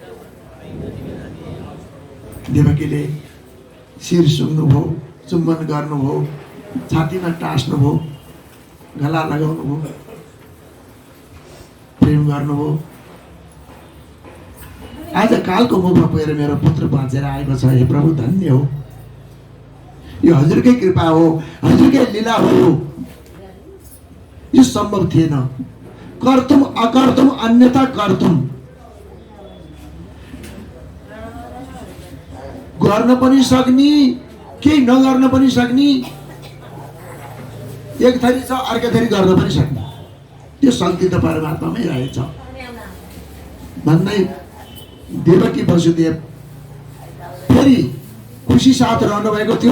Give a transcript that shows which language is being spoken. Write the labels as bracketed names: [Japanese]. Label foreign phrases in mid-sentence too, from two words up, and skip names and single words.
[Nepali] देवकीले शिर सुङ्नुभयो, चुम्बन गर्नुभयो, छातीमा टाँस्नुभयो, गला लगाउनुभयो, प्रेम गर्नुभयो। आज कालको मुखमा पुगेर मेरो पुत्र बाँचेर आएको छ, हे प्रभु धन्य हो, यो हजुरकै कृपा हो, हजुरकै लीला हो। यो सम्भव थिएन। [Sanskrit] कर्तुम अकर्तुम अन्यथा कर्तुम, [Nepali] गर्न पनि सक्ने, केही नगर्न पनि सक्ने, एक थरी छ अर्को थरी गर्न पनि सक्ने, त्यो शक्ति त परमात्मामै रहेछ भन्दै देवकी वसुदेव फेरि खुसी साथ रहनु भएको थियो।